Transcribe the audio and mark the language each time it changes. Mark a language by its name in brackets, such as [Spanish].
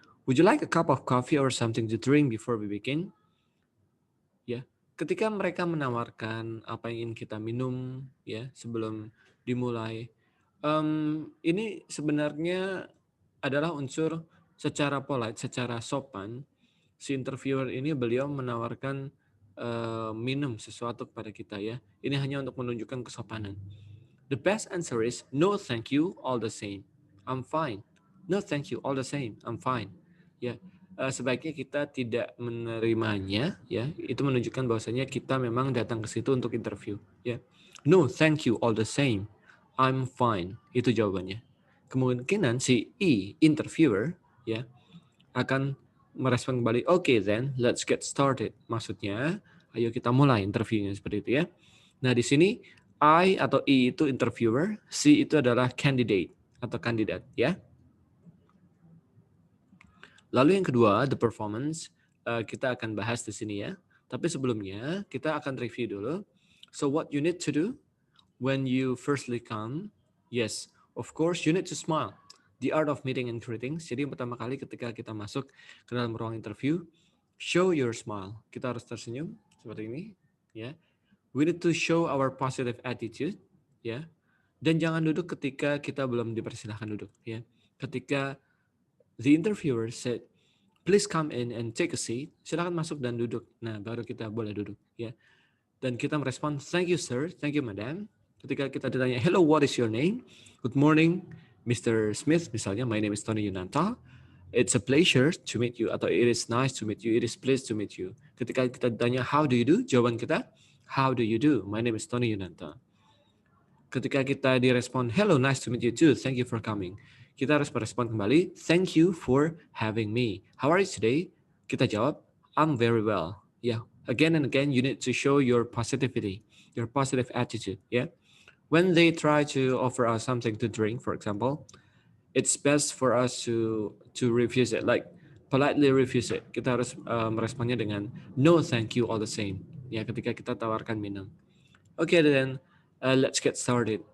[English] Would you like a cup of coffee or something to drink before we begin? [Indonesian] Ya, ketika mereka menawarkan apa yang ingin kita minum, ya, sebelum dimulai, ini sebenarnya adalah unsur secara polite, secara sopan. Si interviewer ini beliau menawarkan minum sesuatu kepada kita ya. Ini hanya untuk menunjukkan kesopanan. [English] The best answer is no thank you all the same. I'm fine. No thank you all the same. I'm fine. [Indonesian] Ya, sebaiknya kita tidak menerimanya ya. Itu menunjukkan bahwasanya kita memang datang ke situ untuk interview ya. [English] No thank you all the same. I'm fine. [Indonesian] Itu jawabannya. Kemungkinan si interviewer ya akan merespon kembali, [English] okay then, let's get started. [Indonesian] Maksudnya, ayo kita mulai interviewnya seperti itu ya. Nah di sini I atau E itu interviewer, C itu adalah candidate atau kandidat ya. Lalu yang kedua, the performance, kita akan bahas di sini ya. Tapi sebelumnya kita akan review dulu. [English] So what you need to do when you firstly come? Yes, of course you need to smile. The art of meeting and greetings. [Indonesian] Jadi yang pertama kali ketika kita masuk ke dalam ruang interview, [English] show your smile. [Indonesian] Kita harus tersenyum seperti ini, ya. [English] We need to show our positive attitude, [Indonesian] ya. Dan jangan duduk ketika kita belum dipersilahkan duduk, ya. [English] Ketika the interviewer said, please come in and take a seat. [Indonesian] Silakan masuk dan duduk. Nah, baru kita boleh duduk, ya. Dan kita merespon, [English] thank you sir, thank you madam. [Indonesian] Ketika kita ditanya, [English] hello, what is your name? Good morning, Mr. Smith, misalnya, my name is Tony Yunanto. It's a pleasure to meet you, atau it is nice to meet you, it is pleased to meet you. [Indonesian] Ketika kita ditanya, [English] how do you do? [Indonesian] Jawaban kita, [English] how do you do? My name is Tony Yunanto. [Indonesian] Ketika kita direspon, [English] hello, nice to meet you too, thank you for coming. [Indonesian] Kita harus merespon kembali, [English] thank you for having me. How are you today? [Indonesian] Kita jawab, [English] I'm very well. Yeah, again and again, you need to show your positivity, your positive attitude, yeah. When they try to offer us something to drink, for example, it's best for us to refuse it, like politely refuse it. [Indonesian] Kita harus meresponnya dengan [English] no thank you all the same. [Indonesian] Ya, ketika kita tawarkan minum. [English] Oke, then let's get started.